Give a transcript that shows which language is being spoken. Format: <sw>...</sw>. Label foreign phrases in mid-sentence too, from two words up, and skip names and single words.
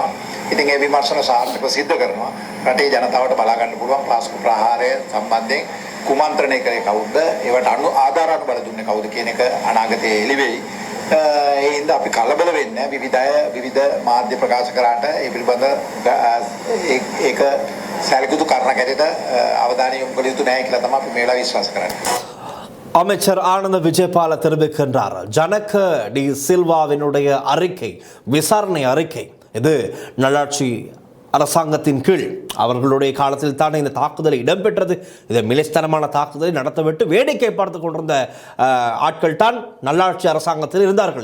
<si>ඉතින් ඒ විමර්ශන සාර්ථකව සිද්ධ කරනවා. රටේ ජනතාවට බලා ගන්න පුළුවන් පාස්කු ප්‍රහාරය සම්බන්ධයෙන් කුමන්ත්‍රණය කරේ කවුද, ඒවට ආධාර අනුබල දුන්නේ කවුද කියන එක අනාගතයේ එළි වෙයි. ඒ හින්දා අපි කලබල වෙන්නේ විවිධ මාධ්‍ය ප්‍රකාශ කරාට ඒ පිළිබඳ ඒක සැලකුතු කරන කැඩේට අවධානය යොමු කළ යුතු නැහැ කියලා තමයි අපි මේ වෙලාවේ විශ්වාස කරන්නේ.</si> <ta>அமைச்சர் ஆனந்த விஜயபால தெரிவிக்கின்றார். ஜனக டி சில்வாவினுடைய அறிக்கை, விசாரணை அறிக்கை, இது நல்லாட்சி அரசாங்கத்தின் கீழ் அவர்களுடைய காலத்தில் தான் இந்த தாக்குதல் இடம்பெற்றது. இதை மிலைஸ்தனமான தாக்குதலை நடத்தவிட்டு வேடிக்கை பார்த்து கொண்டிருந்த ஆட்கள் தான் நல்லாட்சி அரசாங்கத்தில் இருந்தார்கள்.</ta>